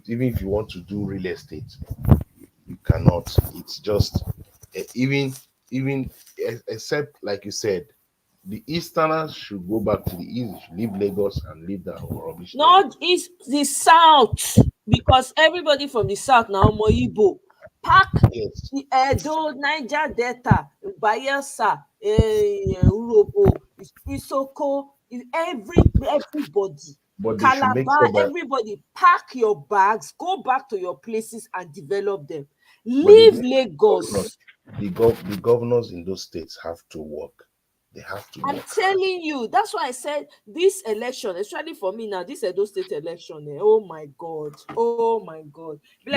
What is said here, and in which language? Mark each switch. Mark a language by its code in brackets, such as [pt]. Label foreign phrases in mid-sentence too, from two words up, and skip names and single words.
[en] Even if you want to do real estate, you cannot. It's just even even except like you said, the Easterners should go back to the East, leave Lagos and leave that rubbish there. Not is the south, because everybody from the south now Moyibo. Pack Yes, the Edo, Niger Delta, Bayelsa, Urobo, Isoko, everybody. but they should make sure Calabar, that. everybody, pack your bags, go back to your places and develop them. But Leave Lagos. the governors in those states have to work. They have to I'm work hard. telling you, that's why I said this election, especially for me now, this Edo State election, oh my God, oh my God. Bless